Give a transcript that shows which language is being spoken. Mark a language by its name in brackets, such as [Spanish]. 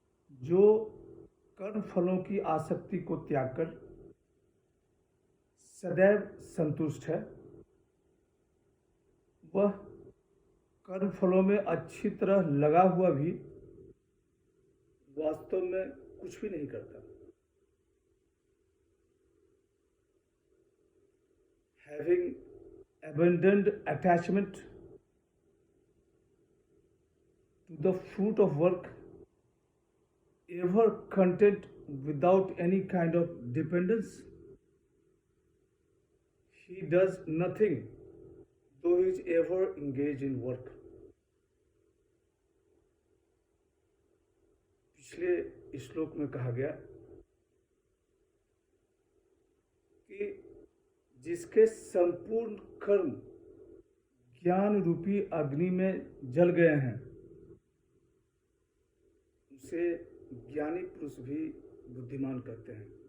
[Hindi] जो कर्म फलों की आसक्ति को त्याग कर सदैव संतुष्ट है, वह कर्म फलों में अच्छी तरह लगा हुआ भी वास्तव में कुछ भी नहीं करता। [English] Having abandoned attachment to the fruit of work, ever content without any kind of dependence, he does nothing though he is ever engaged in work. [Hindi] पिछले श्लोक में कहा गया कि जिसके संपूर्ण कर्म ज्ञान रूपी अग्नि में जल गए हैं, उसे ज्ञानी पुरुष भी बुद्धिमान कहते हैं।